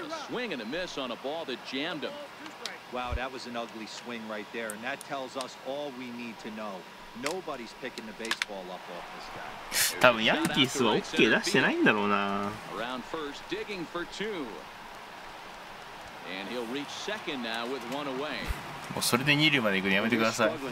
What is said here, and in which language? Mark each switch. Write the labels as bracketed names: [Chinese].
[English] Swing and a miss on a ball that jammed him. Wow, that was an ugly swing right there, and that tells us all we need to know. Nobody's picking the baseball up off this guy. [Japanese] 多分ヤンキースは OK 出してないんだろうな。 [English] Around first, digging for 2. And he'll reach second now with 1 away. [Japanese] もうそれで2塁まで行くのやめてください。